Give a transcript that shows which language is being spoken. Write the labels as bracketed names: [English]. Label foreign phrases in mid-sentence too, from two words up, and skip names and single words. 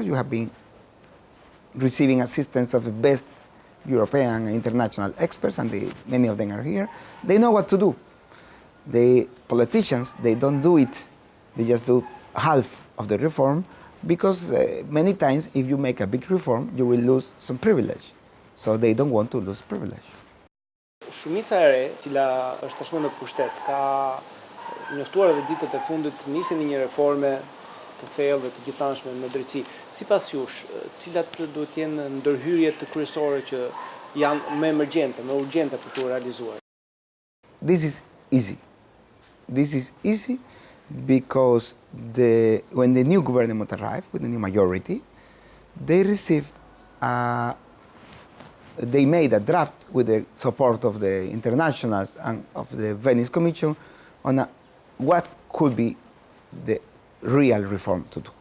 [English] You have been receiving assistance of the best European and international experts, and many of them are here. They know what to do. The politicians, they don't do it. They just do half of the reform because many times if you make a big reform, you will lose some privilege. So they don't want to lose privilege. [Albanian] Shumica e re, cila është tashmë në pushtet, ka njoftuar edhe ditët e fundit nisjen e një reforme të thellë dhe të gjithanshme në drejtësi. Sipas jush, cilat duhet të jenë ndërhyrjet kryesore që janë më emergjente, më urgjente për të realizuar? [English] This is easy. This is easy because when the new government arrived with the new majority, they received they made a draft with the support of the internationals and of the Venice Commission on what could be the real reform to do.